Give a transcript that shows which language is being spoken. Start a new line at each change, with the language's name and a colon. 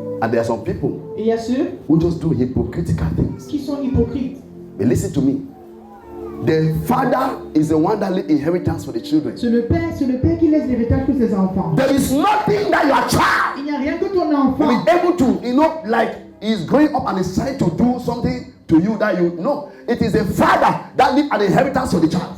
English: And there are some people
French: Et il y a ceux
English: who just do hypocritical things.
French: qui sont hypocrites.
English: But listen to me. The father is the one that leaves inheritance for the children.
French: C'est le père qui laisse l'héritage pour ses enfants.
English: There is nothing that your child
French: Il n'y a rien que ton
English: will
French: enfant
English: be able to, like he's growing up and is trying to do something to you that you know. It is the father that leaves an inheritance for the child.